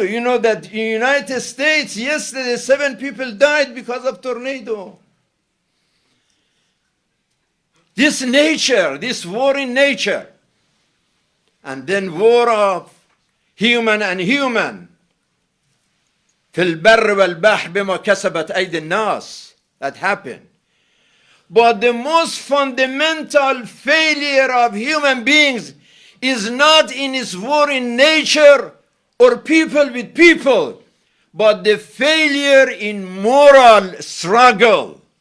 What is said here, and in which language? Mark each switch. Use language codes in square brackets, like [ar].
[en] You know that in the United States yesterday 7 people died because of tornado. This nature, this war in nature, and then war of human and human. [ar] في البر والبحر بما كسبت أيدي الناس. [en] That happened. But the most fundamental failure of human beings is not in its war in nature or people with people, but the failure in moral struggle.